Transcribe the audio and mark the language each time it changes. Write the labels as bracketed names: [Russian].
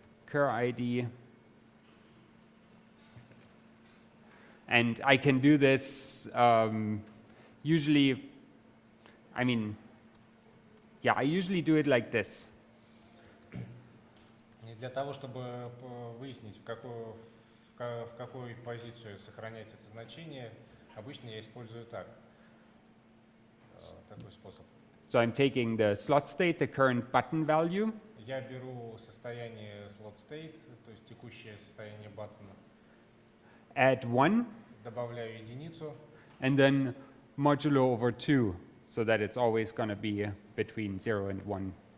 [English] Self.cur_id. And I can do this usually, I usually do it like this. [Russian] И для того, чтобы выяснить, в какую позицию сохранять это значение, обычно я использую такой способ. [English] So I'm taking the slot state, the current button value, [Russian] Я беру состояние slot state, то есть текущее состояние баттона, [English] add 1, [Russian] добавляю единицу, [English] and then modulo over 2, so that it's always going to be between 0 and 1.